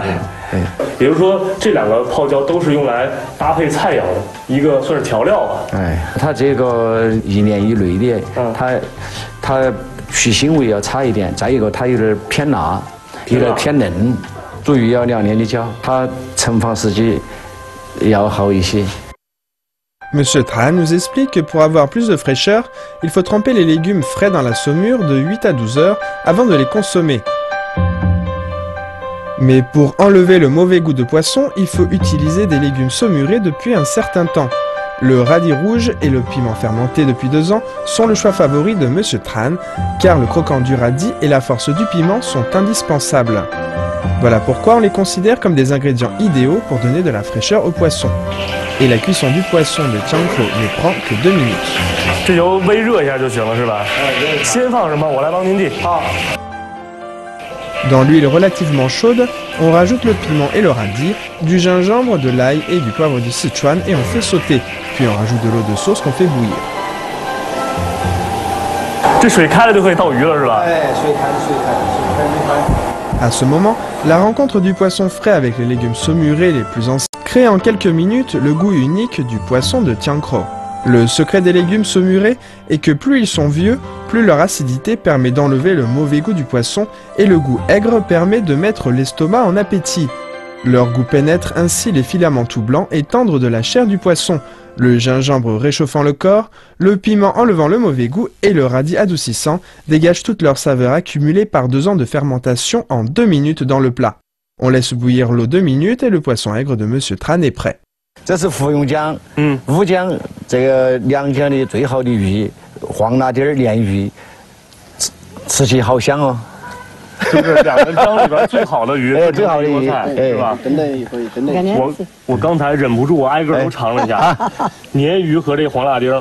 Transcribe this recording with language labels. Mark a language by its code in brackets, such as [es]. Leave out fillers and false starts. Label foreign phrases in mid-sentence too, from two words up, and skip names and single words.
[zh] 也就是说，这2个泡椒都是用来搭配菜肴的，一个算是调料吧。哎，它这个1年以内的，它去腥味要差一点，再一个它有点偏辣，有点偏嫩，煮鱼要2年的浇，它盛放时机要好一些。 [fr] Monsieur Tran nous explique que pour avoir plus de fraîcheur, il faut tremper les légumes frais dans la saumure de 8 à 12 heures avant de les consommer. Mais pour enlever le mauvais goût de poisson, il faut utiliser des légumes saumurés depuis un certain temps. Le radis rouge et le piment fermenté depuis 2 ans sont le choix favori de Monsieur Tran, car le croquant du radis et la force du piment sont indispensables. Voilà pourquoi on les considère comme des ingrédients idéaux pour donner de la fraîcheur au poisson. Et la cuisson du poisson de Tiancro ne prend que 2 minutes. [zh] 这油微热一下就行了是吧？先放什么？我来帮您递。好。 [fr] Dans l'huile relativement chaude, on rajoute le piment et le radis, du gingembre, de l'ail et du poivre du Sichuan et on fait sauter. Puis on rajoute de l'eau de sauce qu'on fait bouillir. [zh] 这水开了就可以倒鱼了是吧？哎，水开了。 [fr] À ce moment, la rencontre du poisson frais avec les légumes saumurés les plus anciens crée en quelques minutes le goût unique du poisson de Tiancro. Le secret des légumes saumurés est que plus ils sont vieux, plus leur acidité permet d'enlever le mauvais goût du poisson et le goût aigre permet de mettre l'estomac en appétit. Leur goût pénètre ainsi les filaments tout blancs et tendres de la chair du poisson, le gingembre réchauffant le corps, le piment enlevant le mauvais goût et le radis adoucissant dégagent toute leur saveur accumulée par 2 ans de fermentation en 2 minutes dans le plat. On laisse bouillir l'eau 2 minutes et le poisson aigre de Monsieur Tran est prêt. [zh] 这是芙蓉江，乌江这个良江的最好的鱼，黄辣丁鲢鱼，吃起好香哦。就是两个江里边最好的鱼，最好的鱼，是吧？真的可以，真的。我刚才忍不住，我挨个都尝了一下，鲶鱼和这黄辣丁。